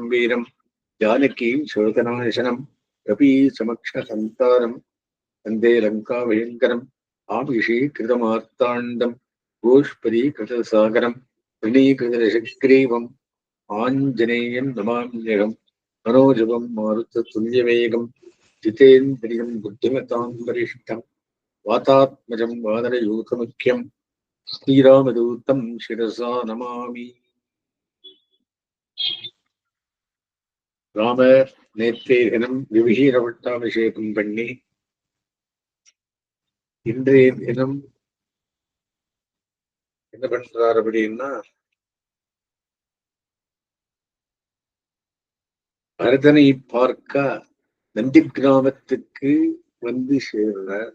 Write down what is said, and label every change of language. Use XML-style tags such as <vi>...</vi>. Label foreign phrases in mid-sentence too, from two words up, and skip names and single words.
<sa>वीरम् जानकीम् शोकनाशनम् कपीसमक्षहन्तारम् वन्दे लङ्काभयङ्करम् आविषीकृतमार्ताण्डम् गोष्पदीकृतसागरम् तृणीकृतशग्रीवम् आञ्जनेयम् नमाम्यहम् मनोजवम् मारुततुल्यवेगम् जितेन्द्रियम् बुद्धिमताम् वरिष्ठम् वातात्मजम् वानरयूथमुख्यम् श्रीरामदूतम् शिरसा नमामि.</sa> <ta>ராம நேற்றைய தினம் விபீஷண பட்டாபிஷேகம் பண்ணி இன்றைய தினம் என்ன பண்றார் அப்படின்னா, பரதனை பார்க்க நந்தி கிராமத்துக்கு வந்து சேர்றார்.</ta>